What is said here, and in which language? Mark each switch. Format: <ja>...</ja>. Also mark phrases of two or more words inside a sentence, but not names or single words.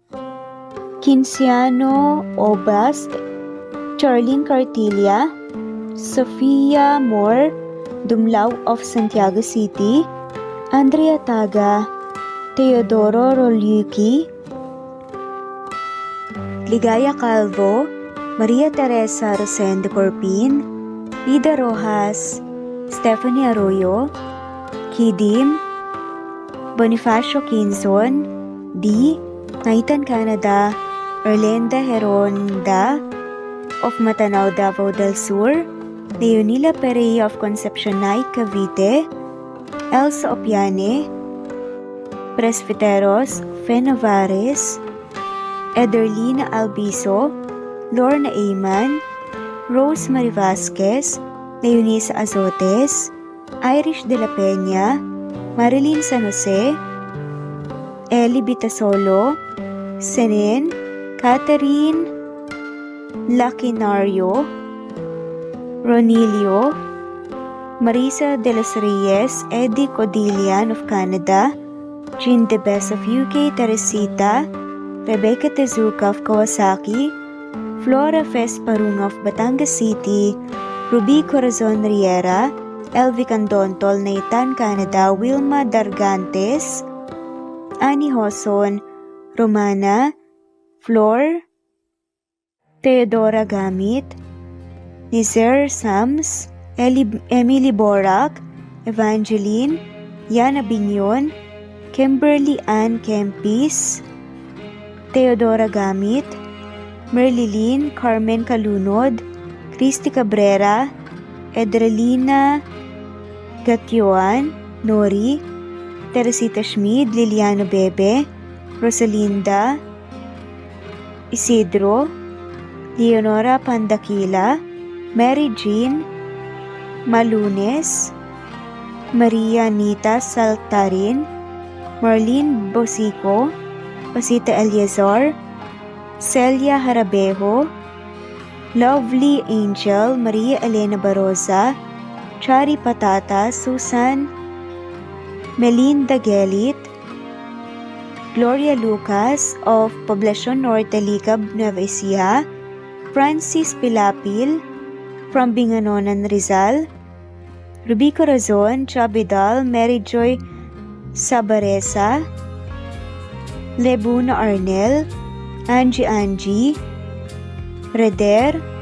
<en>Kinciano Obast, Charlene Cartilla, Sofia Moore, Dumlao of Santiago City, Andrea Taga, Teodoro Rolyuki, Ligaya Calvo, Maria Teresa Rosendo Corpin, Ida Rojas, Stephanie Arroyo, Kidim, Bonifacio Kinson, D. Naitan Canada, Erlenda Heronda of Matanao, Davao del Sur, Leonila Perea of Concepcion Night, Cavite, Elsa Opiane, Presbiteros Fenavares, Ederlina Albiso, Lorna Ayman, Rose Marie Vasquez, Leonisa Azotes, Irish de la Peña, Marilyn San Jose, Eli Bitasolo, Senen, Catherine Lacinario, Ronilio, Marisa de los Reyes, Eddie Codillian of Canada, Jean Debes of UK, Teresita, Rebecca Tezuka of Kawasaki, Flora Fes Parung of Batangas City, Ruby Corazon Riera, Elvi Candontol, Nathan, Canada, Wilma Dargantes, Annie Hoson, Romana, Flor, Theodora Gamit, Nizer Sams, Emily Borak, Evangeline, Yana Bignon, Kimberly Ann Kempis, Theodora Gamit, Merlilyn Carmen Calunod, Christy Cabrera, Edrelina Gatyoan, Nori, Teresita Schmid, Liliano Bebe, Rosalinda Isidro, Leonora Pandakila, Mary Jean Malunes, Maria Nita Saltarin, Marlene Bosico, Pasita Eliazar, Celia Harabejo, Lovely Angel, Maria Elena Barosa, Chari Patata, Susan Melinda Gelit, Gloria Lucas of Poblacion Norte, Licab, Nueva Ecija, Francis Pilapil from Binganonan, Rizal, Ruby Corazon, Chabidal, Mary Joy Sabaresa, Lebuna Arnel, Angie, Reder,</en>